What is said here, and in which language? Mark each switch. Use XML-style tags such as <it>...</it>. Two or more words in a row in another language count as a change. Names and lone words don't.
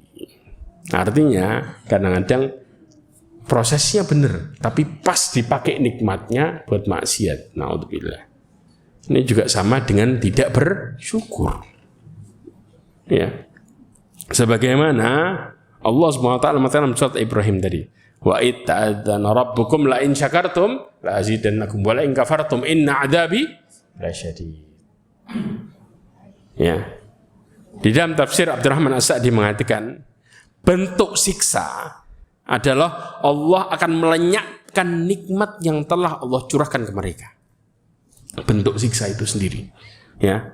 <id>Artinya kadang-kadang prosesnya benar, tapi pas dipakai nikmatnya buat maksiat. Naudzubillah. Ini juga sama dengan tidak bersyukur. Ya. Sebagaimana Allah SWT mengatakan dalam surat Ibrahim tadi,</id> <ar>وإذ تأذن ربكم لئن شكرتم لأزيدنكم ولئن كفرتم إن عذابي لشديد.</ar> <id>Ya. Di dalam tafsir Abdurrahman As-Sa'di mengatakan bentuk siksa adalah Allah akan melenyapkan nikmat yang telah Allah curahkan ke mereka. Bentuk siksa itu sendiri. Ya.</id>